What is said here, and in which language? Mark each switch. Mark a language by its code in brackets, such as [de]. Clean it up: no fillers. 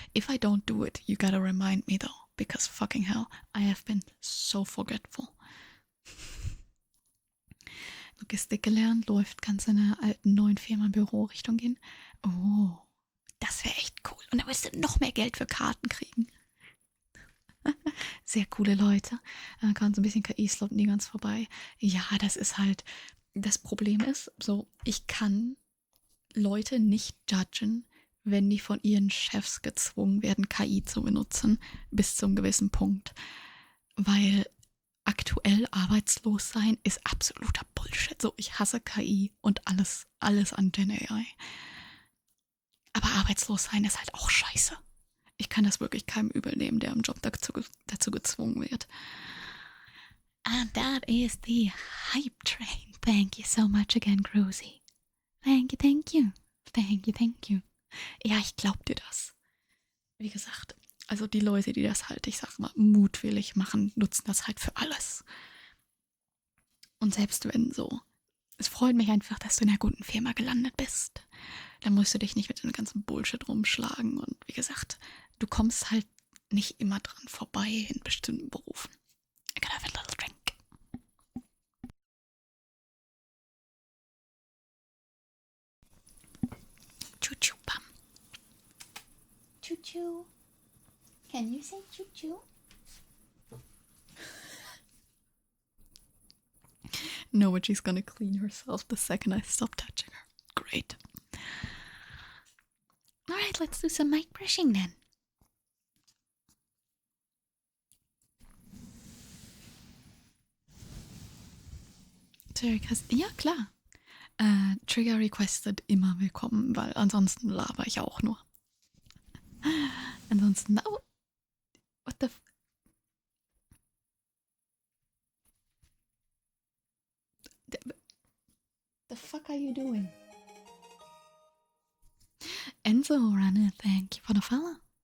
[en] If I don't do it, you gotta remind me though. Because fucking hell, I have been so forgetful. [de] Logistik gelernt, läuft, kannst in einer alten neuen Firma Büro-Richtung gehen. Oh, das wäre echt cool. Und dann wirst du noch mehr Geld für Karten kriegen. Sehr coole Leute. Kann so ein bisschen KI slopen die ganz vorbei. Ja, das ist halt, das Problem ist, so, ich kann Leute nicht judgen, wenn die von ihren Chefs gezwungen werden, KI zu benutzen, bis zum gewissen Punkt. Weil aktuell arbeitslos sein ist absoluter Bullshit. So, ich hasse KI und alles an Gen AI. Aber arbeitslos sein ist halt auch scheiße. Ich kann das wirklich keinem übel nehmen, der im Job dazu gezwungen wird. [en] And that is the hype train. Thank you so much again, Cruzy. Thank you, thank you. Thank you, thank you. [de] Ja, ich glaub dir das. Wie gesagt, also die Leute, die das halt, ich sag mal, mutwillig machen, nutzen das halt für alles. Und selbst wenn so, es freut mich einfach, dass du in einer guten Firma gelandet bist. Da musst du dich nicht mit dem ganzen Bullshit rumschlagen. Und wie gesagt, du kommst halt nicht immer dran vorbei in bestimmten Berufen. [en] I can have a little drink. Choo-choo, Pam. Choo-choo. Can you say choo-choo? No, but she's gonna clean herself the second I stop touching her. Great. Alright, let's do some mic brushing then. [de] Ja, klar. Trigger requested immer willkommen, weil ansonsten laber ich auch nur. [en] Ansonsten, oh, what the fuck are you doing? Enzo Runner, thank you for the follow.